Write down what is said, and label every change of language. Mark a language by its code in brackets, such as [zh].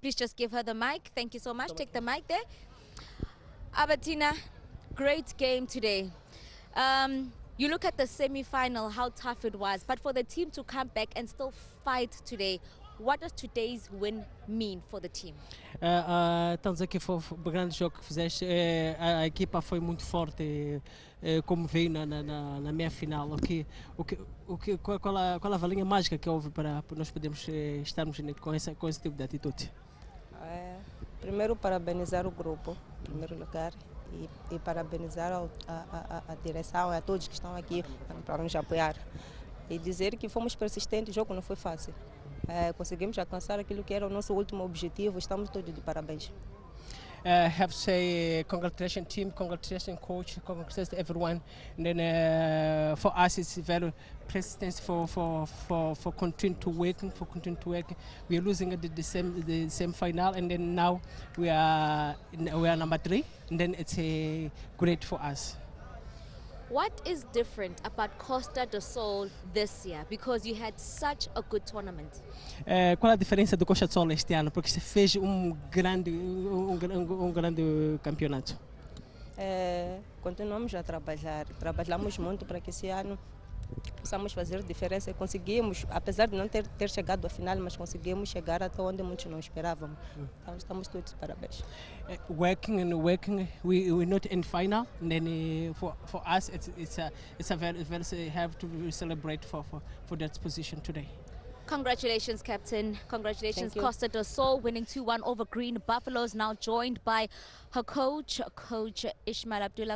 [en] Please just give her the mic. Thank you so much. Take the mic there. Albertina, great game today. You look at the semi-final, how tough it was, but for the team to come back and still fight today, what does today's win mean for the team? [pt] Estamos aqui, foi um grande jogo que fizeste. A equipa foi muito forte, como veio na meia final. Qual a valinha mágica que houve para nós podermos estarmos com esse tipo de atitude? Primeiro, parabenizar o grupo, em primeiro lugar. E parabenizar a direção e a todos que estão aqui para nos apoiar. E dizer que fomos persistentes, o jogo não foi fácil. Conseguimos alcançar aquilo que era o nosso último objetivo, estamos todos de parabéns. [en] Have to say congratulations team, congratulations coach, congratulations everyone. And then for us it's very persistence for continue to work, We are losing at the same final, and then now we are number 3, and then it's great for us. What is different about Costa del Sol this year? Because you had such a good tournament. [pt] Qual a diferença do Costa del Sol este ano? Porque você fez grande campeonato. Continuamos a trabalhar. Trabalhamos muito para que esse ano possamos fazer diferença. Conseguimos, apesar de não ter chegado à final, mas conseguimos chegar até onde muitos não esperavam. Então estamos todos de parabéns. [en] Working, we're not in final. And then for us, it's a very have to celebrate for that position today. Congratulations, Captain. Congratulations, Thank you. Costa del Sol, winning 2-1 over Green Buffaloes, now joined by her coach, Coach Ishmael Abdullah.